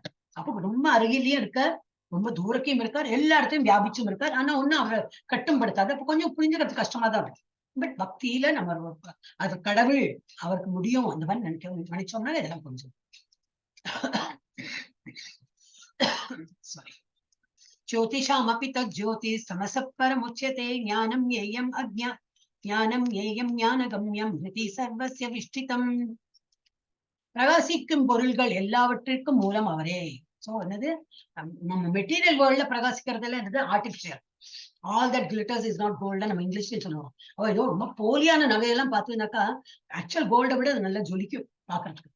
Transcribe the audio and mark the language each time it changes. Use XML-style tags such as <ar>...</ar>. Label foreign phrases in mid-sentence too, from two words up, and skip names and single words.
<ta>அப்போ ரொம்ப அருகிலேயும் இருக்கார், ரொம்ப தூரக்கையும் இருக்கார், எல்லா இடத்தையும் வியாபிச்சும் இருக்கார். ஆனா ஒண்ணும் அவரை கட்டுப்படுத்தாது. அப்ப கொஞ்சம் புரிஞ்சுக்கிறது கஷ்டமா தான் இருக்கு. பட் பக்தியில நம்ம அது கடவுள் அவருக்கு முடியும் அந்த மாதிரி நினைச்சோம்னா இதெல்லாம் கொஞ்சம் சாரி.</ta> <sa>ज्योतिषामपि तज्ज्योतिः समसः परमुच्यते ज्ञानं ज्ञेयम् ज्ञानं ज्ञेयं ज्ञानगम्यं हृदि सर्वस्य विष्ठितम्.</sa> <ta>பிரகாசிக்கும் பொருள்கள் எல்லாவற்றிற்கும் மூலம் அவரே. சோ என்னது நம்ம</ta> <en>material world</en> <ta>பிரகாசிக்கிறதுல என்னது ஆர்டிபிஷியல்.</ta> <en>all that glitters is not gold</en> <ta>நம்ம இங்கிலீஷ்ல சொல்லுவோம். ஏதோ ரொம்ப போலியான நகையெல்லாம் பார்த்ததுனாக்கா</ta> <en>actual gold</en> <ta>விட அது நல்லா ஜொலிக்கும் பாக்குறதுக்கு.</ta>